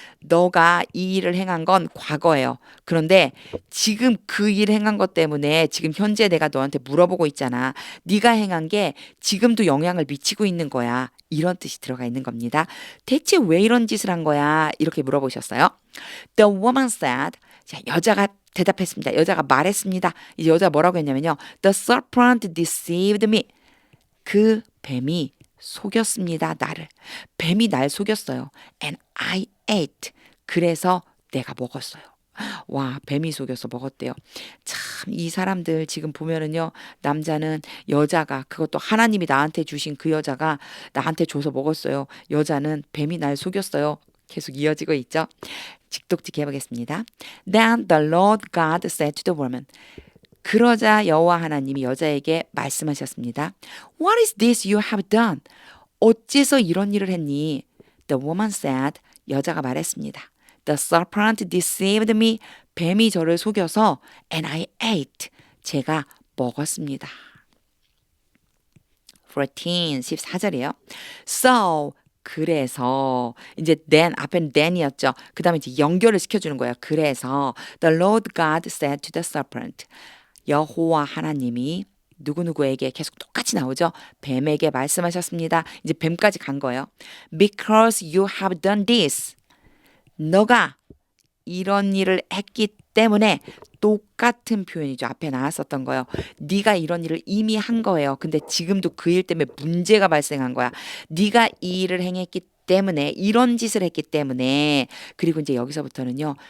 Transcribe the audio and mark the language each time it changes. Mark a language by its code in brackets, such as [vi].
[ko] 너가 이 일을 행한 건 과거예요. 그런데 지금 그 일 행한 것 때문에 지금 현재 내가 너한테 물어보고 있잖아. 네가 행한 게 지금도 영향을 미치고 있는 거야. 이런 뜻이 들어가 있는 겁니다. 대체 왜 이런 짓을 한 거야? 이렇게 물어보셨어요. [en] The woman said, [ko] 자, 여자가 대답했습니다. 여자가 말했습니다. 이제 여자가 뭐라고 했냐면요. [en] The serpent deceived me. [ko] 그 뱀이 속였습니다. 나를. 뱀이 날 속였어요. [en] And I ate. [ko] 그래서 내가 먹었어요. 와, 뱀이 속여서 먹었대요. 참, 이 사람들 지금 보면은요, 남자는 여자가, 그것도 하나님이 나한테 주신 그 여자가 나한테 줘서 먹었어요. 여자는 뱀이 날 속였어요. 계속 이어지고 있죠. 직독직 해보겠습니다. [en] Then the Lord God said to the woman. [ko] 그러자 여호와 하나님이 여자에게 말씀하셨습니다. [en] What is this you have done? [ko] 어째서 이런 일을 했니? [en] The woman said. [ko] 여자가 말했습니다. [en] The serpent deceived me. [ko] 뱀이 저를 속여서 [en] and I ate. [ko] 제가 먹었습니다. 14절이에요. So 그래서 이제 then 앞에는 then이었죠. 그 다음에 이제 연결을 시켜주는 거예요. 그래서 [en] the Lord God said to the serpent. [ko] 여호와 하나님이 누구누구에게 계속 똑같이 나오죠. 뱀에게 말씀하셨습니다. 이제 뱀까지 간 거예요. [en] Because you have done this. [ko] 너가 이런 일을 했기 때문에 똑같은 표현이죠. 앞에 나왔었던 거예요. 네가 이런 일을 이미 한 거예요. 근데 지금도 그 일 때문에 문제가 발생한 거야. 네가 이 일을 행했기 때문에 이런 짓을 했기 때문에 그리고 이제 여기서부터는요.